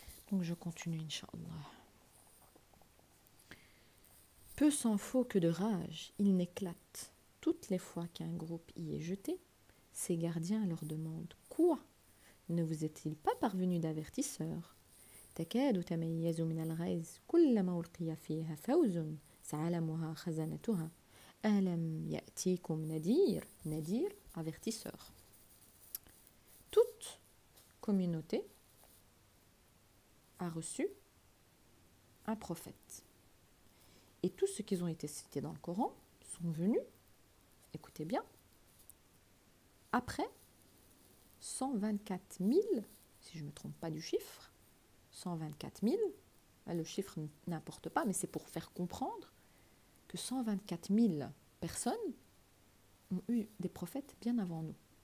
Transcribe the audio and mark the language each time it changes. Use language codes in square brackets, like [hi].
[fr] Donc je continue, Inch'Allah. Peu s'en faut que de rage, il n'éclate. Toutes les fois qu'un groupe y est jeté, ses gardiens leur demandent « Quoi ? Ne vous est-il pas parvenu d'avertisseur ?» [ar] تكاد تميز من الغيظ كلما ألقي فيها فوز سعلمها خزنتها ألم يأتيكم نذير نذير avertisseur. [fr] Toute communauté a reçu un prophète. Et tous ceux qui ont été cités dans le Coran sont venus, écoutez bien, après 124 000, si je ne me trompe pas du chiffre, 124 000, le chiffre n'importe pas, mais c'est pour faire comprendre que 124 000 personnes ont eu des prophètes bien avant nous.